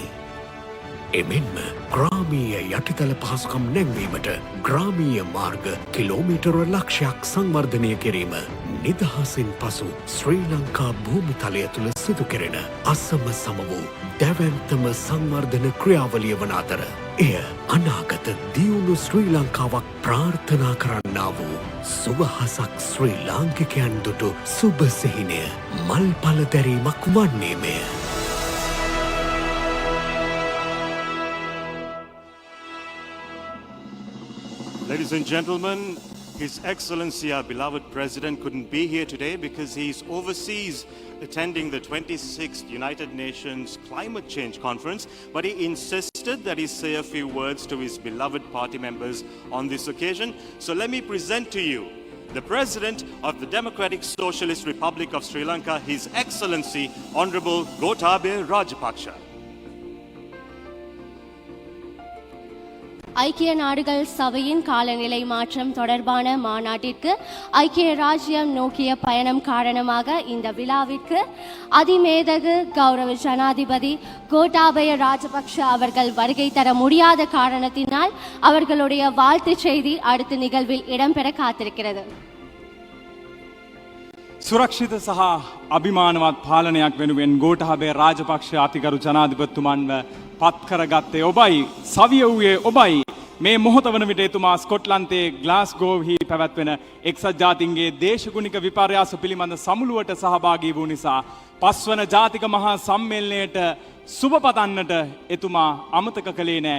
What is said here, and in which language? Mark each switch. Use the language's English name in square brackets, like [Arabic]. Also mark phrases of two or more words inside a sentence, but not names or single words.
[Sinhala] එමෙන්ම ග්‍රාමීය යටිතල පහසුකම් නැංවීමට ග්‍රාමීය මාර්ග කිලෝමීටර ලක්ෂයක් සංවර්ධනය කිරීම නිදහසින් පසු ශ්‍රී ලංකා භූමිතලය තුළ සිදු කෙරෙන අසම සම වූ දැවැන්තම සංවර්ධන ක්‍රියාවලිය වන අතර එය අනාගත දියුණු ශ්‍රී ලංකාවක් ප්‍රාර්ථනා කරන්නා වූ සුවහසක් ශ්‍රී ලාංකිකයන් දුටු සුබ සිහිනය මල් පල දැරීමක් වන්නේමය. [English] Ladies and gentlemen, His Excellency, our beloved President, couldn't be here today because he's overseas attending the 26th United Nations Climate Change Conference, but he insisted that he say a few words to his beloved party members on this occasion. So let me present to you the President of the Democratic Socialist Republic of Sri Lanka, His Excellency, Honorable Gotabaya Rajapaksa. [Tamil] ஐக்கிய நாடுகள் சபையின் காலநிலை மாற்றம் தொடர்பான மாநாட்டிற்கு ஐக்கிய ராஜ்யம் நோக்கிய பயணம் காரணமாக இந்த விழாவிற்கு அதிமேதகு கௌரவ ஜனாதிபதி கோட்டாபய ராஜபக்ஷ அவர்கள் வருகை தர முடியாத காரணத்தினால் அவர்களுடைய வாழ்த்துச் செய்தி அடுத்த நிகழ்வில் இடம்பெற காத்திருக்கிறது. [Sinhala] සුරක්ෂිත සහ අභිමානවත් පාලනයක් වෙනුවෙන් ගෝඨාභය රාජපක්ෂ අතිගරු ජනාධිපතිතුමන්ව පත්කරගත්තේ ඔබයි, සවිය වූයේ ඔබයි. මේ මොහොත වන විට එතුමා ස්කොට්ලන්තයේ ග්ලාස්ගෝව්හි පැවැත්වෙන එක්සත් ජාතීන්ගේ දේශගුණික විපර්යාස පිළිබඳ සමුළුවට සහභාගී වූ නිසා පස්වන ජාතික මහා සම්මේලනයට සුබ පතන්නට එතුමා අමතක කළේ නෑ.